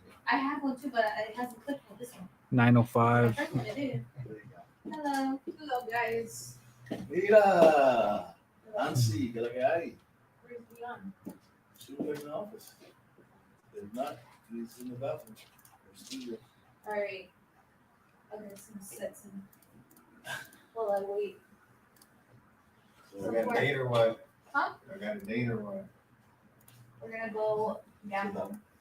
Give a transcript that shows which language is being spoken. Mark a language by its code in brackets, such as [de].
[en] I have one too, but it hasn't clicked for this one. 905. The first one it did. Hello. Hello, guys. [es] Mira, Nancy, ¿qué es lo que hay? [en] Where's Leon? She was in the office. If not, he's in the bathroom. Or studio. All right. Okay, some sets and while I wait. So we got a date or what? Huh? I got a date or what? We're gonna go gamble.